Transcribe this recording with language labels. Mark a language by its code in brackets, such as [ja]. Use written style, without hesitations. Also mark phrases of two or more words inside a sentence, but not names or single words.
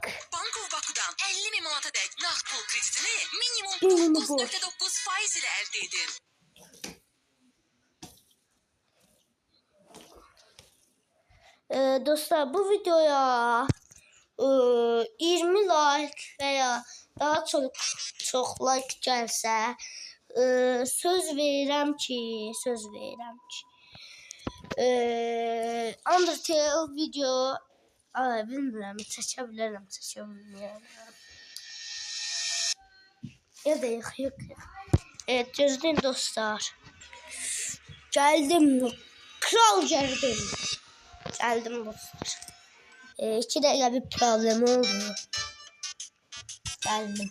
[az] Banko Baku'dan 50.000 manata dek nağd pul kreditini minimum 9.9 faiz ile elde edin. Dostlar, bu videoya 20 like veya daha çok like gelse söz verirəm ki Undertale video bilmirəm, çəkə bilərəm, çəkə bilmirəm. [tr] Ya da yok. Evet, [az] gözləyin dostlar. [tr] Geldim. Kral geldim. Geldim dostlar. 2 dakika bir problem oldu. Geldim.